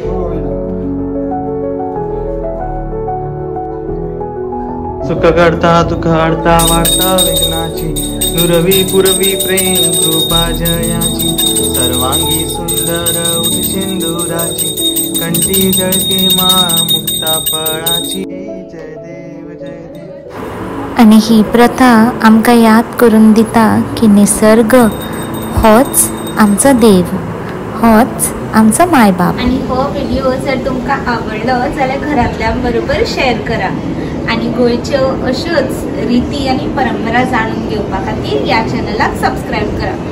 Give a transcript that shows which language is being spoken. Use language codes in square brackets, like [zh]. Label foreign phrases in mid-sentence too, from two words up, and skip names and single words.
[mr] सुख करता दुःख हरता वार्ता विघ्नाची, नुरवी पुरवी प्रेम कृपा जयाची, सर्वांगी सुंदर उदसिंदुराची, कंठी जळके माळ मुक्ता फळाची, जय देव जय देव। [kok] आणि ही प्रथा आमकां याद करून दिता की निसर्ग होच आमचो देव, होच आमचो मायबाप। आणि हो व्हिडिओ जर तुमकां आवडलो जाल्यार घरातल्यां बरोबर शेअर करा आणि गोंयच्यो अश्योच रिती आणि परंपरा जाणून घेवपा खातीर या चॅनलाक सबस्क्राईब करा।